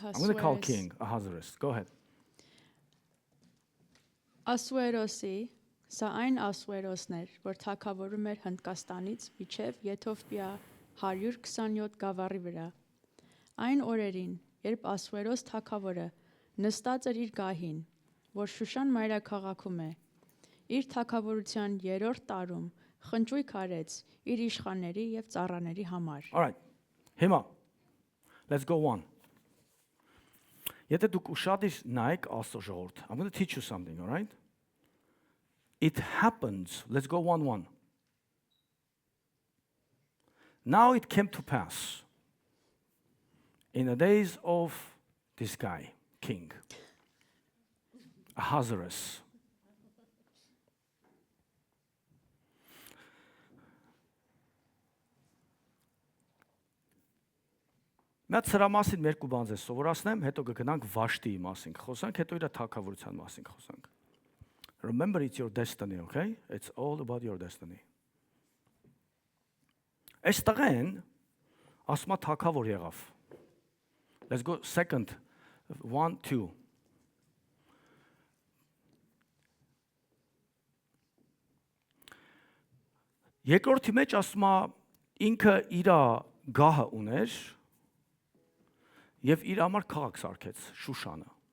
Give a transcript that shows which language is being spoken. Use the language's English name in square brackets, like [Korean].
[English] I'm going to call king Ahasuerus. Go ahead. [Armenian] Ասուերոսի, սա այն Ասուերոսն էր, որ թագավորում էր Հնդկաստանից մինչև Եթովպիա 127 գավառի վրա։ Այն օրերին, երբ Ասուերոս թագավորը նստած էր իր գահին, որ Շուշան մայրաքաղաքում է, իր թագավորության 3-րդ տարում խնջույք արեց իր իշխանների եւ ծառաների համար։ [English] All right. Հիմա let's go on. [Armenian] Եթե դուք ուշադիր նայեք Աստծո ժողովուրդ, [English] I'm going to teach you something, all right? It happens. Let's go 1-1. Now it came to pass in the days of this guy, king, Ahasuerus. [Armenian] Մենք սրա մասին երկու բան ձեզ սովորացնեմ, հետո կգնանք Վաշտիի մասին խոսանք, հետո իր թագավորության մասին խոսանք։ [English] Remember, it's your destiny, okay? It's all about your destiny. [Armenian] Այստեղեն ասма թակավոր եղավ. [English] Let's go second, 1, 2. [Armenian] Երկրորդի մեջ ասма ինքը իր գահը ուներ եւ իր համար քաղաք սարքեց Շուշանը։